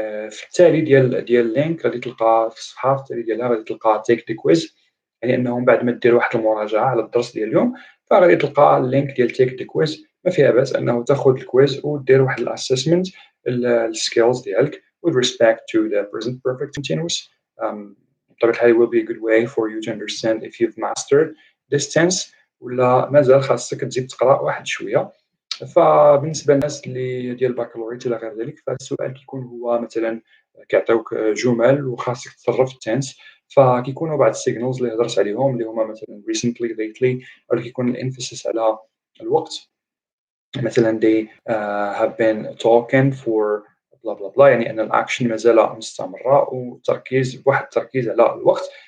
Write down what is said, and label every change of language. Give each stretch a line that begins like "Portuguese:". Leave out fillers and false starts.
Arabic: في التالي ديال اللينك غادي تلقى في الصفحه في التالي ديالها غادي تلقى تيك دي كويز. يعني انه من بعد ما دير واحد المراجعه على الدرس ديال اليوم فغادي تلقى اللينك ديال تيك دي كويز. ما فيها باس انه تاخذ الكويز ودير واحد الاسسمنت السكيلز ديالك
English: with respect to the present perfect continuous.
Arabic: بطبيعة الحال
English: will be a good way for you to understand if you've mastered this tense
Arabic: ولا مازال خاصك تزيد تقرا واحد شويه. فبالنسبه للناس اللي ديال البكالوريوس الى غير ذلك فالسؤال كيكون هو مثلا كيعطيوك جمل وخاصك تصرف التنس فكيكونوا بعض السيجنالز اللي هضرت عليهم اللي هما مثلا recently lately او كيكون الانفيسيس على الوقت. مثلا
English: they have been talking for
Arabic: بلا بلا بلا يعني ان الاكشن مازال مستمره وتركيز واحد التركيز على الوقت.